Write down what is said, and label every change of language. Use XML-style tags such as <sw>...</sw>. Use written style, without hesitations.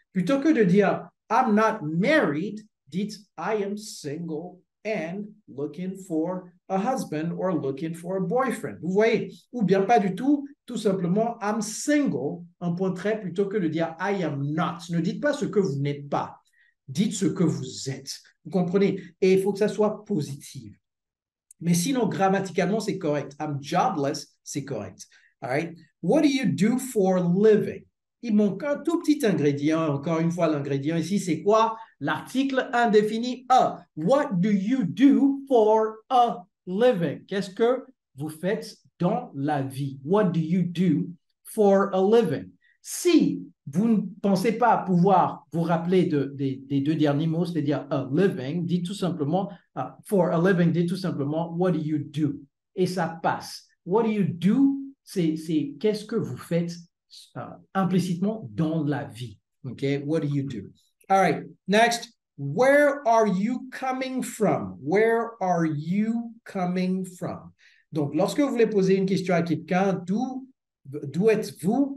<fr>Plutôt que de dire</fr> <en>I'm not married,</en> <fr>dites</fr> <en>I am single and looking for a husband or looking for a boyfriend.</en> <fr>Vous voyez? Ou bien pas du tout, tout simplement</fr> <en>I'm single,</en> <fr>un point trait, plutôt que de dire</fr> <en>I am not.</en> <fr>Ne dites pas ce que vous n'êtes pas. Dites ce que vous êtes. Vous comprenez? Et il faut que ça soit positif. Mais sinon, grammaticalement, c'est correct.</fr> <en>I'm jobless,</en> <fr>c'est correct.</fr> <en>All right? What do you do for living?</en> <fr>Il manque un tout petit ingrédient. Encore une fois, l'ingrédient ici, c'est quoi? L'article indéfini a.</fr> <en>What do you do for a living?</en> <fr>Qu'est-ce que vous faites dans la vie?</fr> <en>What do you do for a living?</en> <fr>Si vous ne pensez pas pouvoir vous rappeler des deux derniers mots, c'est-à-dire a living, dites tout simplement,</fr> <en>for a living,</en> <fr>dites tout simplement,</fr> <en>what do you do?</en> <fr>Et ça passe.</fr> <en>What do you do?</en> <fr>C'est qu'est-ce que vous faites implicitement dans la vie.</fr> <en>OK? What do you do? All right. Next, where are you coming from? Where are you coming from?</en> <fr>Donc, lorsque vous voulez poser une question à quelqu'un, d'où êtes-vous?</fr>